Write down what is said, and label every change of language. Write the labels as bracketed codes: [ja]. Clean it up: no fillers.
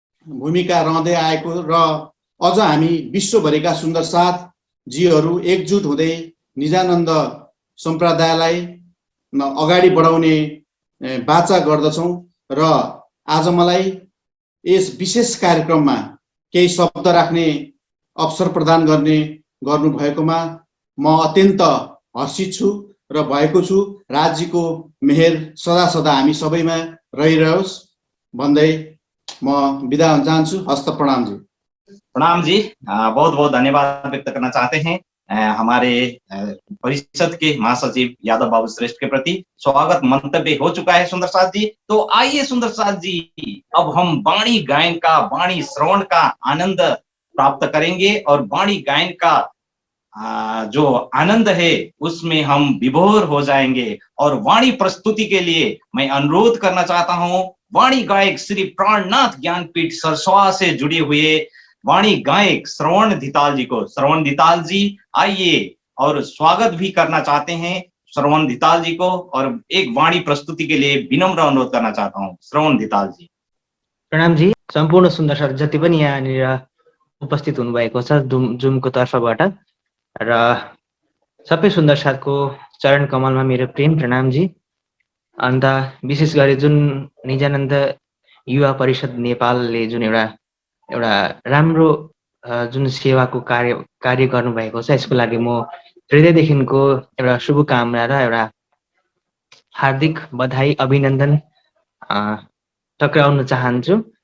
[ne] भूमिका रहँदै आएको र अझ हामी विश्वभरिका सुन्दर साथ जीहरू एकजुट हुँदै निजानन्द सम्प्रदायलाई अगाडि बढाउने बाचा गर्दछौँ र आज मलाई यस विशेष कार्यक्रममा केही शब्द राख्ने अवसर प्रदान गर्नुभएकोमा म अत्यन्त हर्षित छु र भएको छु। राज्यको मेहेर सदा सदा हामी सबैमा रहिरहोस् भन्दै म बिदा हुन चाहन्छु। हस्त प्रणाम जी। प्रणाम जी। [hi] बहुत बहुत धन्यवाद व्यक्त करना चाहते हैं हमारे परिषद के महासचिव यादव बाबू श्रेष्ठ के प्रति। स्वागत मंतव्य हो चुका है सुंदर साथ जी। तो आइए सुंदर साथ जी, अब हम वाणी गायन का, वाणी श्रवण का आनंद प्राप्त करेंगे और वाणी गायन का जो आनंद है उसमें हम विभोर हो जाएंगे। और वाणी प्रस्तुति के लिए मैं अनुरोध करना चाहता हूं वाणी गायक श्री प्राणनाथ ज्ञानपीठ सरसोआ से जुड़े हुए वाणी गायक श्रवण धिताल जी को। श्रवण धिताल जी आइए और स्वागत भी करना चाहते हैं श्रवण धिताल जी को, और एक वाणी प्रस्तुति के लिए विनम्र अनुरोध करना चाहता हूँ श्रवण धिताल जी। [ne] प्रणाम जी। सम्पूर्ण सुन्दर सर जति पनि यहाँनिर उपस्थित हुनुभएको छ जुमको तर्फबाट र सबै सुन्दर साथको चरण कमलमा मेरो प्रेम प्रणाम जी। अन्त विशेष गरी जुन निजानन्द युवा परिषद नेपालले जुन एउटा राम्रो जुन सेवाको कार्य गर्नुभएको छ यसको लागि म हृदयदेखिको एउटा शुभकामना र एउटा हार्दिक बधाई अभिनन्दन टक्राउन चाहन्छु।